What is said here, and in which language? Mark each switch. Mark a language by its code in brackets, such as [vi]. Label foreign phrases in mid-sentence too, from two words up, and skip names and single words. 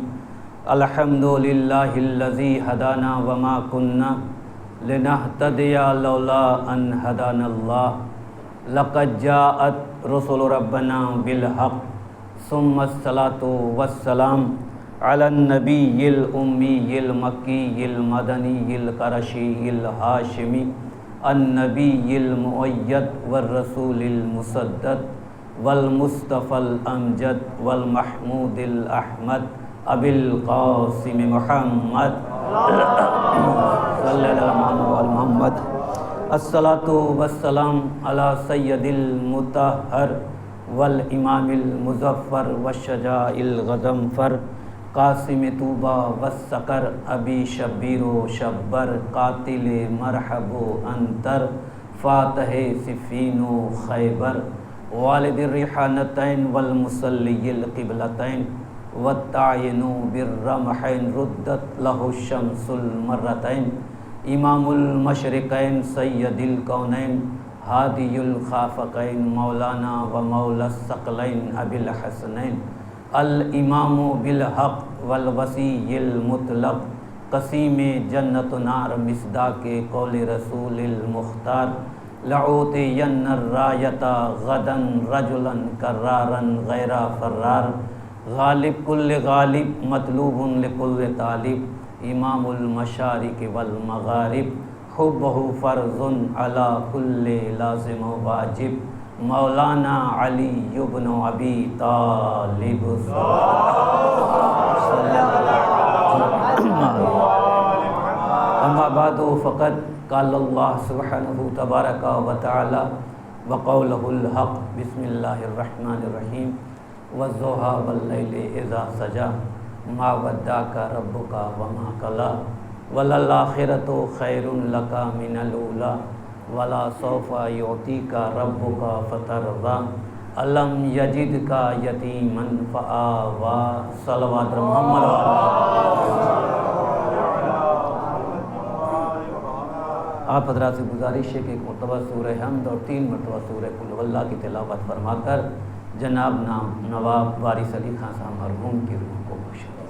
[ar] الحمد للہ الذی ہدانا وما کنا لنہتدی لولا ان ہدانا اللہ۔ لقد جاءت رسل ربنا بالحق ثم الصلاة والسلام علی النبی الامی المکی المدنی القرشی الہاشمی النبی المؤید والرسول المسدد والمصطفی الامجد والمحمود الاحمد ابی القاسم محمد صلی اللہ علیہ محمد۔ الصلاۃ والسلام علی سید المطہر والامام المظفر والشجاع الغضنفر قاسم طوبہ والسکر ابی شبیر و شبر قاتل مرحب و انتر فاتح صفین و خیبر والد الریحانتین والمصلی القبلتین والتعین بالرمحین ردت لہ الشمس المرتین امام المشرقین سید الکونین ہادی الخافقین مولانا و مولا الثقلین ابی الحسنین الامام بالحق والوصی المطلق قسیم جنت و نار مصداق قول رسول المختار لعوتین الرایۃ غدا رجلا کرارا غیر فرار غالب کل غالب مطلوب لکل طالب امام المشارق والمغارب حبہ فرض علی کل لازم و واجب مولانا علی بن ابی طالب۔ اما بعد فقد قال اللہ سبحانہ تبارک و تعالی وقولہ الحق بسم اللہ الرحمن الرحیم والضحیٰ واللیل اذا سجی ما ودعک ربک وما قلی وللآخرۃ خیر لک من الاولی ولا سوف یعطیک ربک فترضی الم یجدک یتیما فآوی۔ صلوات محمد۔ [ur] آپ حضرات سے گزارش ہے کہ ایک مرتبہ سورہ حمد اور 3 مرتبہ سورہ قل ھو اللہ کی تلاوت فرما کر جناب نواب وارث علی خان صاحب مرحوم کی روح کو خوش